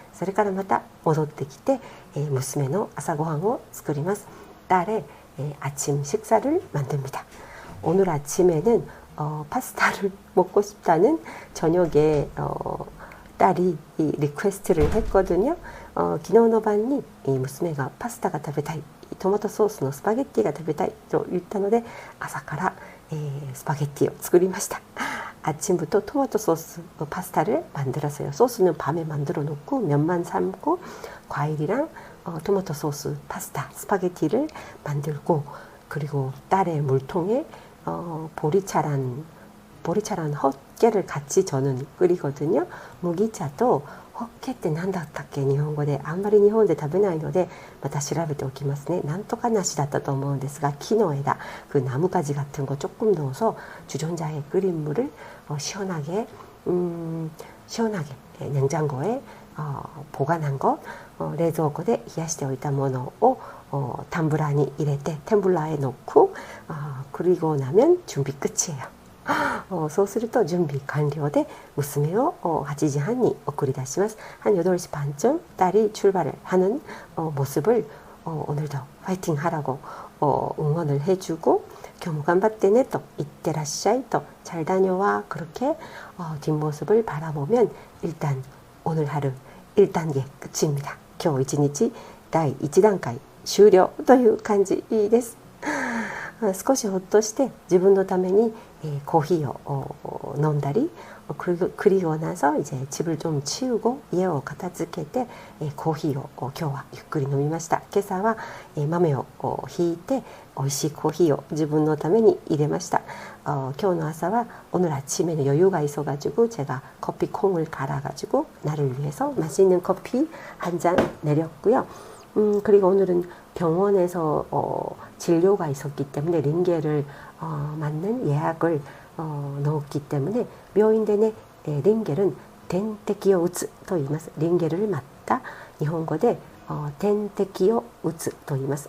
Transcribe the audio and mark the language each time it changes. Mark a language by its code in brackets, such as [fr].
[ja] それからまた戻ってきて娘の朝ごはんを作ります. [ko] 딸의 아침 식사를 만듭니다. 오늘 아침에는 파스타를 먹고 싶다는 저녁에 딸이 리퀘스트를 했거든요. [ja] 昨日の晩に娘がパスタが食べたい、トマトソースのスパゲッティが食べたいと言ったので、朝からスパゲッティを作りました. [ko] 아침부터 토마토 소스 파스타를 만들었어요. 소스는 밤에 만들어 놓고 면만 삶고 과일이랑 토마토 소스 파스타 스파게티를 만들고, 그리고 딸의 물통에 보리차란 헛개를 같이 저는 끓이거든요. [ja] 무기차도 헛개って何だったっけ、日本語で。あんまり日本で食べないのでまた調べておきますね。なんとか梨だったと思うんですが、木の枝、 [ko] 그 나뭇가지 같은 거 조금 넣어서 주전자에 끓인 물을 시원하게 냉장고에 보관한 것, [ja] 冷蔵庫で冷やしておいたものをタンブラーに入れて [ko] 템블라에 넣고, 그리고 나면 준비 끝이에요. [ja] そうすると準備完了で娘を8時半に送り出します. [ko] 한 8시 반쯤 딸이 출발을 하는 모습을 오늘도 파이팅 하라고 응원을 해주고, [ja] 今日も頑張ってねと、いってらっしゃいと、 [ko] 잘 다녀와, 그렇게 뒷모습을 바라보면 일단 오늘 하루 1단계 끝입니다. [ja] 今日一日第1段階終了という感じです。少しほっとして自分のためにコーヒーを飲んだり、 [ko] 그리고 나서 이제 집을 좀 치우고 [ja] 家を片付けてコーヒーを今日はゆっくり飲みました。今朝は豆をひいて美味しいコーヒーを自分のために入れました. 今日の朝は [ko] 오늘 아침에는 여유가 있어가지고 제가 커피콩을 갈아가지고 나를 위해서 맛있는 커피 한 잔 내렸고요. 그리고 오늘은 병원에서 진료가 있었기 때문에 링게를 맞는 예약을 넣었기 때문에 [ja] 病院でね、リンゲル点滴を打つと言います。リンゲル [ko] 맞다、 [ja] 日本語で点滴を打つと言います。